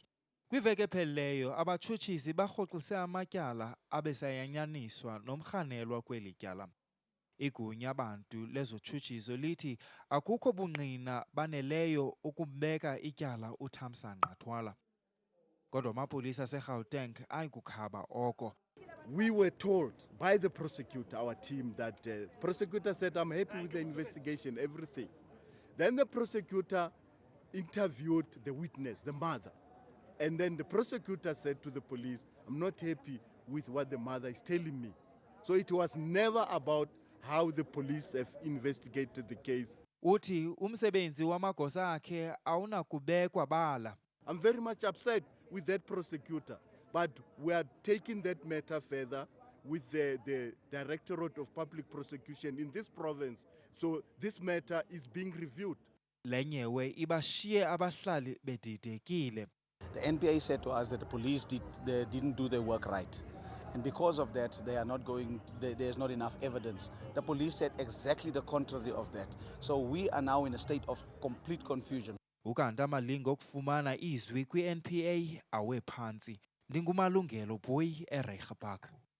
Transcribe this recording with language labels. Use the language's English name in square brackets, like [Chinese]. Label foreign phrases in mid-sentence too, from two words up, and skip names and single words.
[Xhosa] Kwiveki ephelileyo abashushisi barhoxise amatyala abesayanyaniswa nomrhanelwa kweli tyala. Igunya abantu lezotshutshiso lithi akukho bungqina baneleyo ukumbeka ityala uThamsanqa Thwala. Kodwa amapolisa ase-Gauteng ayikukhaba oko. [English] We were told by the prosecutor, our team, that the prosecutor said, I'm happy with the investigation, everything. Then the prosecutor interviewed the witness, the mother. And then the prosecutor said to the police, I'm not happy with what the mother is telling me. So it was never about how the police have investigated the case. [Xhosa] Uthi umsebenzi wamagosa akhe awunakubekwa bala. [English] I'm very much upset with that prosecutor, but we are taking that matter further with the Directorate of Public Prosecution in this province. So this matter is being reviewed. [Xhosa] Lenyewe ibashiye abahlali bedidekile. [English] The NPA said to us that the police didn't do their work right. And because of that, they are not going, there's not enough evidence. The police said exactly the contrary of that. So we are now in a state of complete confusion. [Xhosa] Ukanti amalingo okufumana izwi kwi-NPA awe phantsi. Ndingumalungelo Boy eRegebhak.